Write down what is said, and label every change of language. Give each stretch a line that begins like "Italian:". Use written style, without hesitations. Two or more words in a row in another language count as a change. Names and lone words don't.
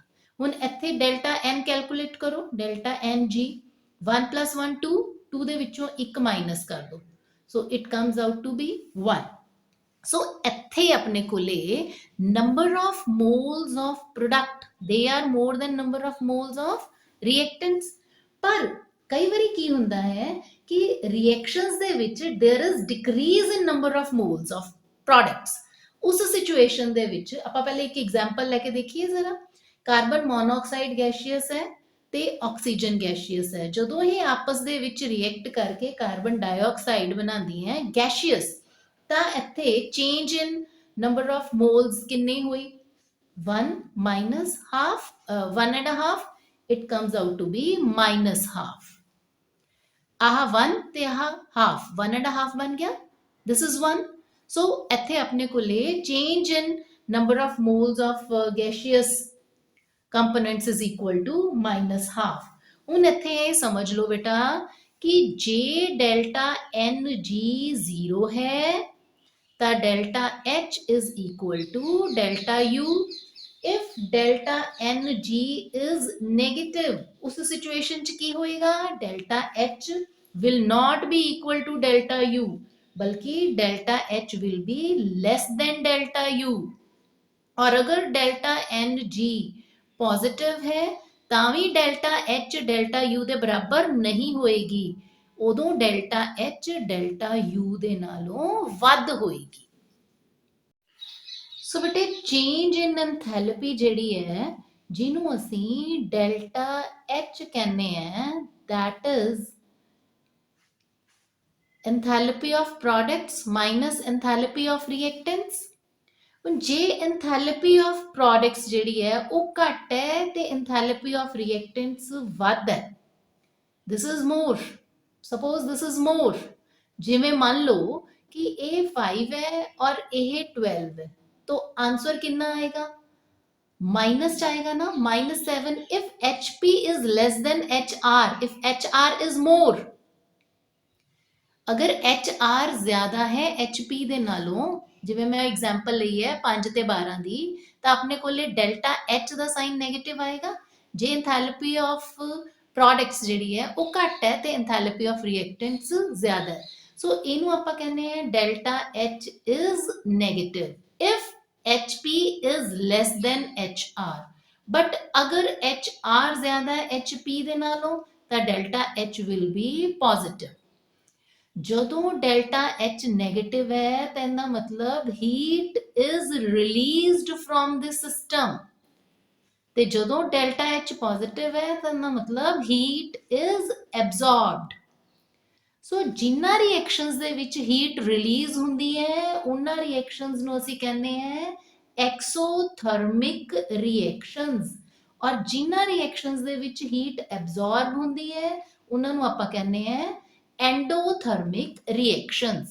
Punjabi: ਹੁਣ ਇੱਥੇ ਡੈਲਟਾ N ਕੈਲਕੂਲੇਟ ਕਰੋ, ਡੈਲਟਾ NG, 1 + 1 2, 2 ਦੇ ਵਿੱਚੋਂ 1 ਮਾਈਨਸ ਕਰ ਦਿਓ,
English: so it comes out to be
Punjabi: 1। ਸੋ ਇੱਥੇ ਆਪਣੇ ਕੋਲੇ
English: number of moles of product, they are more than number of moles of reactants,
Punjabi: ਪਰ ਕਈ ਵਾਰੀ ਕੀ ਹੁੰਦਾ ਹੈ ਕਿ ਰਿਐਕਸ਼ਨਸ ਦੇ ਵਿੱਚ
English: there is decrease in number of moles of products.
Punjabi: ਉਸ ਸਿਚੁਏਸ਼ਨ ਦੇ ਵਿੱਚ ਆਪਾਂ ਪਹਿਲੇ ਇੱਕ ਐਗਜ਼ਾਮਪਲ ਲੈ ਕੇ ਦੇਖੀਏ ਜ਼ਰਾ।
English: carbon monoxide gaseous
Punjabi: ਹੈ ਤੇ ਆਕਸੀਜਨ ਗੈਸੀਅਸ ਹੈ। ਜਦੋਂ ਇਹ ਆਪਸ ਦੇ ਵਿੱਚ ਰਿਐਕਟ ਕਰਕੇ
English: carbon dioxide
Punjabi: ਬਣਾਉਂਦੀ ਹੈ ਗੈਸੀਅਸ, ਤਾਂ ਇੱਥੇ
English: change in number of moles
Punjabi: ਕਿੰਨੀ ਹੋਈ?
English: 1 minus half, 1.5, it comes out to be minus half।
Punjabi: ਆਹ 1 ਤੇ ਆਹ ਹਾਫ, 1.5 ਬਣ ਗਿਆ,
English: this is 1।
Punjabi: ਸੋ ਇੱਥੇ ਆਪਣੇ ਕੋਲੇ
English: change in number of moles of gaseous components is equal to minus half।
Punjabi: ਹੁਣ ਇੱਥੇ ਇਹ ਸਮਝ ਲਓ ਬੇਟਾ ਕਿ ਜੇ ਡੈਲਟਾ ਐਨ ਜੀ 0 ਹੈ ਤਾਂ
English: delta H is equal to delta U. if delta Ng is negative,
Punjabi: ਉਸ ਸਿਚੁਏਸ਼ਨ 'ਚ ਕੀ ਹੋਏਗਾ?
English: delta H will not be equal to delta U, बल्कि delta H will be less than delta U।
Hindi: और अगर delta Ng पॉजिटिव है
Punjabi: ਤਾਂ ਵੀ delta H delta U ਦੇ ਬਰਾਬਰ ਨਹੀਂ ਹੋਏਗੀ, ਉਦੋਂ delta H delta U ਦੇ ਨਾਲੋਂ ਵੱਧ ਹੋਏਗੀ। ਸੋ ਬੇਟੇ
English: change in enthalpy
Punjabi: ਜਿਹੜੀ ਹੈ ਜਿਹਨੂੰ ਅਸੀਂ ਡੈਲਟਾ H ਕਹਿੰਦੇ ਆ,
English: that is enthalpy of products minus enthalpy of reactants।
Punjabi: ਹੁਣ ਜੇ
English: enthalpy of products
Punjabi: ਜਿਹੜੀ ਹੈ ਉਹ ਘੱਟ ਹੈ ਤੇ
English: enthalpy of reactants
Punjabi: ਵੱਧ ਹੈ,
English: this is more, suppose this is more।
Punjabi: ਜਿਵੇਂ ਮੰਨ ਲਓ ਕਿ ਇਹ 5 ਹੈ और ਇਹ 12
Hindi: है, तो आंसर कितना आएगा? माइनस जाएगा ना, -7।
English: if HP is less than HR, if HR is more,
Hindi: अगर HR ज्यादा है HP
Punjabi: ਦੇ ਨਾਲੋਂ, ਜਿਵੇਂ ਮੈਂ ਐਗਜ਼ਾਮਪਲ ਲਈ ਹੈ 5 ਤੇ 12 ਦੀ, ਤਾਂ ਆਪਣੇ ਕੋਲੇ ਡੈਲਟਾ H ਦਾ ਸਾਈਨ ਨੈਗੇਟਿਵ ਆਏਗਾ। ਜੇ
English: enthalpy of products
Punjabi: ਜਿਹੜੀ ਹੈ ਉਹ ਘੱਟ ਹੈ ਤੇ
English: enthalpy of reactants
Punjabi: ਜ਼ਿਆਦਾ ਹੈ, ਸੋ ਇਹਨੂੰ ਆਪਾਂ ਕਹਿੰਦੇ ਆ
English: delta H is negative if HP is less than HR। but
Hindi: अगर HR ज्यादा है HP
Punjabi: ਦੇ ਨਾਲੋਂ ਤਾਂ
English: delta H will be positive। ਜਦੋਂ delta H negative
Punjabi: ਹੈ ਤਾਂ ਇਹਦਾ ਮਤਲਬ
English: heat is released from the system,
Punjabi: ਤੇ ਜਦੋਂ
English: delta H positive
Punjabi: ਹੈ ਤਾਂ ਇਹਦਾ ਮਤਲਬ
English: heat is absorbed।
Punjabi: ਸੋ ਜਿਨ੍ਹਾਂ ਰਿਐਕਸ਼ਨਸ ਦੇ ਵਿੱਚ
English: heat release
Punjabi: ਹੁੰਦੀ ਹੈ ਉਹਨਾਂ ਰਿਐਕਸ਼ਨਸ ਨੂੰ ਅਸੀਂ ਕਹਿੰਦੇ ਹਾਂ
English: exothermic reactions,
Punjabi: ਔਰ ਜਿਨ੍ਹਾਂ ਰਿਐਕਸ਼ਨਸ ਦੇ ਵਿੱਚ
English: heat absorb
Punjabi: ਹੁੰਦੀ ਹੈ ਉਹਨਾਂ ਨੂੰ ਆਪਾਂ ਕਹਿੰਦੇ ਹਾਂ
English: endothermic reactions.